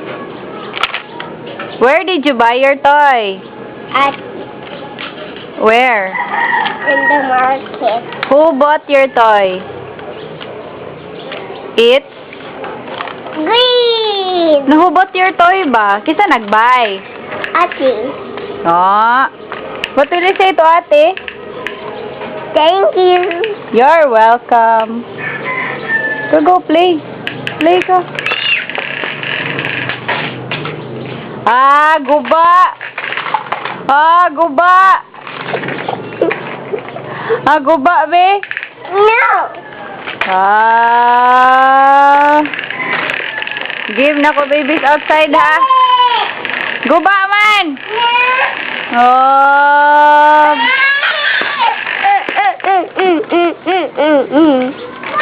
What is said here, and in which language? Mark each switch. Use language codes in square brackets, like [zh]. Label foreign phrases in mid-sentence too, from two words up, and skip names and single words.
[en] Where did you buy your toy? At Where? in the market. Who bought your toy? It's? Green! No, who bought your toy ba? [ceb] Kisa nag-buy? [en] Ate. Oh. What will you say to ate? Thank you. You're welcome. Go play. [ceb] Play ka. Ah, guba! Ah, guba! Ah, guba, be? [en] No! Ah. Give [ceb] na ko [en] babies outside, ha? [ceb] Guba man! Oh.